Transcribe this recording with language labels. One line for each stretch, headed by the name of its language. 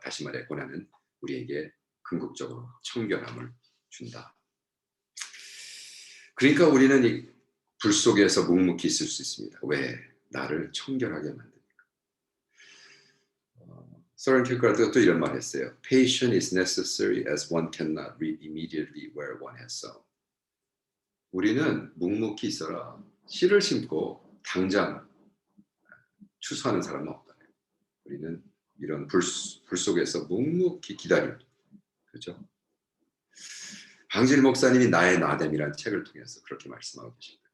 Korean: 다시 말해 고난은 우리에게 궁극적으로 청결함을 준다. 그러니까 우리는 이 불 속에서 묵묵히 있을 수 있습니다. 왜? 나를 청결하게 만드니까. 소렌 킬크가르드가 또 이런 말 했어요.
English: Patience is necessary as one cannot reap immediately where one has sown.
Korean: 우리는 묵묵히 있어라. 씨를 심고 당장 추수하는 사람은 없다. 우리는 이런 불 속에서 묵묵히 기다려. 그렇죠? 방질 목사님이 나의 나됨이라는 책을 통해서 그렇게 말씀하고 계십니다.